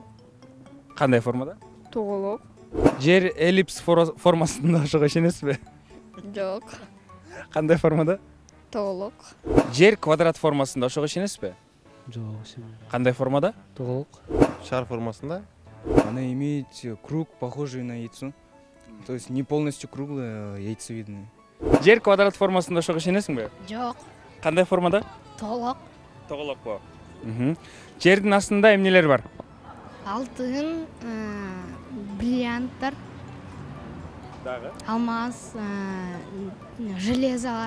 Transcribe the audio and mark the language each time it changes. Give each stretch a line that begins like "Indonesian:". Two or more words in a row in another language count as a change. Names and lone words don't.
Kyrgyz: Кандай формада? Тоголок. Жер эллипс формасында ошого ишенесизби? Жок. Кандай формада? Тоголок. Жер квадрат формасында ошого ишенесизби? Жок, ишенбейм. Кандай формада? Тоголок. Шар формасында?
Russian: Она имеет круг, похожий на яйцо. То есть не полностью круглое, а яйцевидное.
Kyrgyz: Жер квадрат формасында ошого ишенесиңби? Жок. Кандай формада? Тоголок. Тоголокпу? Жердин астында эмнелер бар? Алтын, бриллианттар. Дагы. Алмаз, железо бар.